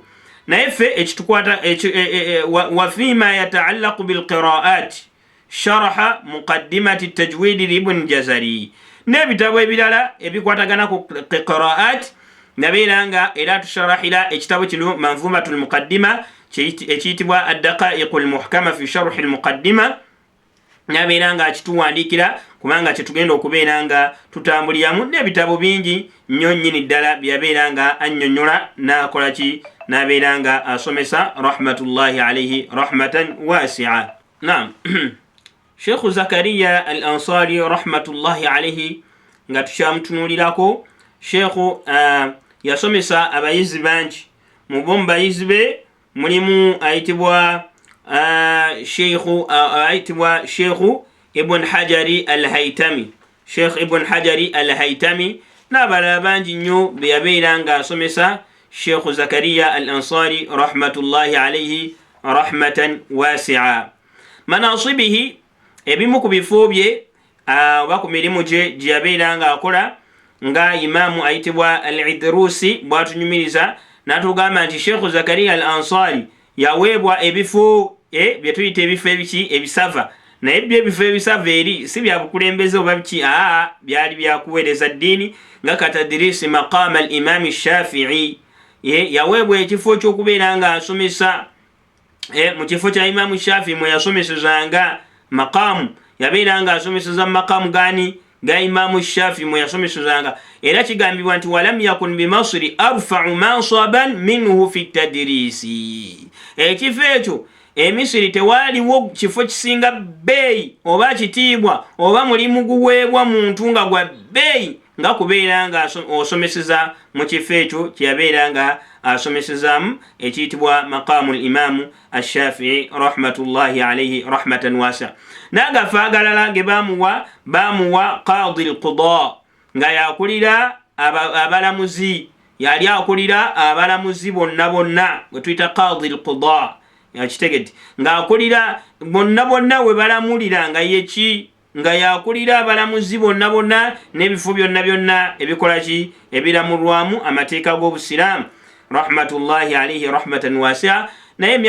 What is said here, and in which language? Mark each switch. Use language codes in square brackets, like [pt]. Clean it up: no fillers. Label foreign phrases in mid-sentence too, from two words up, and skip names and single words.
[lg] naye ffe ekitukwata [ar] وفيما يتعلق بالقراءات شرح مقدمة التجويد لابن الجزري, [lg] n'ebitabo ebirala ebikwatagana ku qiraat nabeeranga era tusharahira ekitabo kino [ar] منظومة المقدمة [lg] ekiyitibwa ad-daqa'iqul muhkama fi sharhi al-muqaddima nabeeranga akituwandiikira kubanga kyetugenda okubeeranga tutambuliramu, n'ebitabo bingi nnyo nnyini ddala byabeeranga annyonnyola n'akola ki nabeeranga asomesa [ar] رحمة الله عليه رحمة واسعة. [lg] Naam, Sheikh Zakaria al-Ansari [ar] رحمة الله عليه [lg] nga tukyamutunuulirako, Sheikh yasomesa abayizi bangi. Mu bomu bayizi be mulimu ayitibwa Sheikh Ibn Hajari al-Haytami, Sheikh Ibn Hajari al-Haytami n'abalala bangi nnyo be yabeeranga asomesa Sheikh Zakaria al-Ansari [ar] رحمة الله عليه رحمة واسعة. [lg] Manasibihi, ebimu ku bifo bye oba ku mirimu gye yabeeranga akola nga imaamu ayitibwa al-Idrusi bwatunyumiriza n'atugamba nti Sheikh Zakaria al-Ansari yaweebwa ebifo bye tuyita ebifo ebisava, naye ebifo ebisava eri si bya bukulembeze oba biki, byali byakuweereza ddiini nga [ar] كتدريس مقام الإمام الشافعي. [lg] Yaweebwa ekifo ky'okubeera nga asomesa mu kifo kya Imam Shafi'i mwe yasomesezanga maqamu, yabeera nga asomeseza maqamu gani ga Imam Shafi'i mwe yasomesezanga, era kigambibwa nti [ar] ولم يكن بمصر أرفع منصبا منه في التدريس. [lg] Ekifo ekyo Misiri tewaliwo kifo kisinga bbeeyi oba kitiibwa oba mulimu guweebwa muntu nga gwa bbeeyi nga kubeera nga osomeseza mu kifo ekyo kyeyabeera nga asomesezaamu ekiyitibwa [ar] مقام الإمام الشافعي رحمة الله عليه رحمة واسعة. [lg] N'agafa agalala ge bamuwa [ar] قاضي القضاة [lg] nga yakulira abalamuzi, yali akulira abalamuzi bonna gwe tuyita [ar] قاضي القضاة, [lg] yakitegedde nga akulira bonna we balamulira nga yeki nga yakulira abalamuzi bonna n'ebifo byonna ebikola ki ebiramulwamu amateeka g'obusiraamu [ar] رحمة الله عليه رحمة واسعة.